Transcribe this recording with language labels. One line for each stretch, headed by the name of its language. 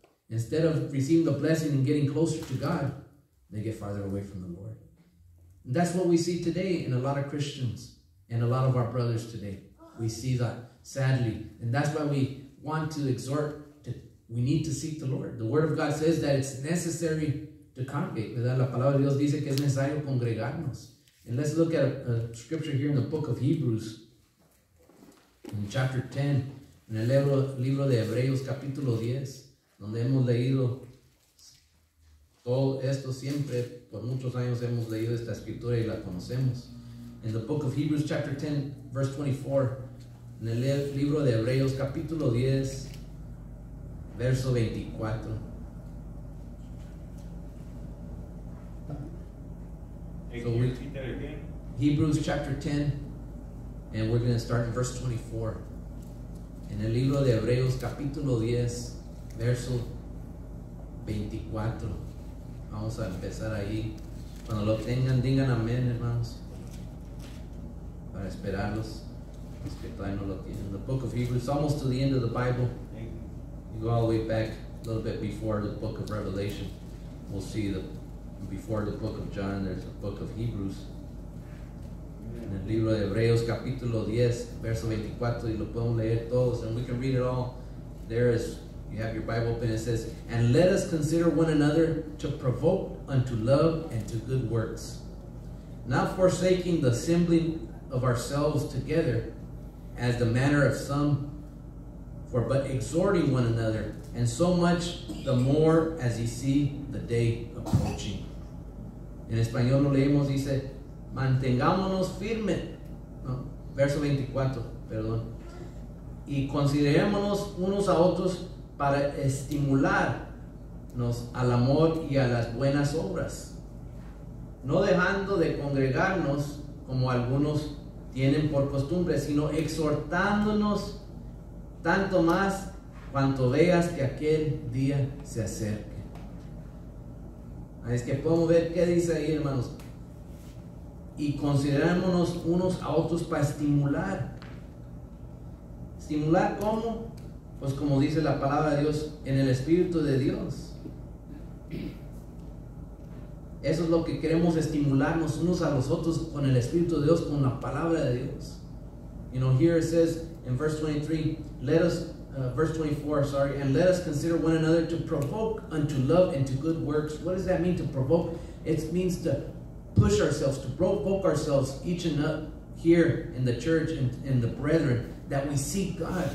English: Instead of receiving the blessing and getting closer to God, they get farther away from the Lord. And that's what we see today in a lot of Christians and a lot of our brothers today. We see that, sadly. And that's why we want to exhort. We need to seek the Lord. The Word of God says that it's necessary to congregate.
Spanish: La palabra de Dios dice que es necesario congregarnos.
English: And let's look at a scripture here in the book of Hebrews, in chapter 10,
Spanish: en el libro de Hebreos capítulo 10, donde hemos leído todo esto siempre. Por muchos años hemos leído esta escritura y la conocemos.
English: In the book of Hebrews chapter 10, verse 24,
Spanish: en el libro de Hebreos capítulo 10, verso 24.
English: So Hebrews chapter 10, and we're going to start in verse 24.
Spanish: En el libro de Hebreos capítulo 10, verso 24. Vamos a empezar ahí. Cuando lo tengan, digan amén, hermanos, para esperarlos, los que todavía no lo tienen.
English: The book of Hebrews, almost to the end of the Bible. You go all the way back a little bit before the book of Revelation. We'll see before the book of John, there's the book of Hebrews.
Spanish: En el libro de Hebreos capítulo 10, verso 24, y lo podemos leer todos,
English: and we can read it all. There is, you have your Bible open, it says, and let us consider one another to provoke unto love and to good works, not forsaking the assembling of ourselves together, as the manner of some, but exhorting one another, and so much the more as ye see the day approaching.
Spanish: En español lo leemos, dice, mantengámonos firmes, no, verso 24, perdón, y considerémonos unos a otros para estimularnos al amor y a las buenas obras, no dejando de congregarnos como algunos tienen por costumbre, sino exhortándonos tanto más cuanto veas que aquel día se acerque. Es que podemos ver qué dice ahí, hermanos. Y considerémonos unos a otros para estimular. ¿Estimular cómo? Pues como dice la palabra de Dios, en el Espíritu de Dios. Eso es lo que queremos, estimularnos unos a los otros con el Espíritu de Dios, con la palabra de Dios.
English: You know, here it says in verse 23, verse 24, sorry, and let us consider one another to provoke unto love and to good works. What does that mean, to provoke? It means to push ourselves, to provoke ourselves, each and up here in the church and the brethren, that we seek God.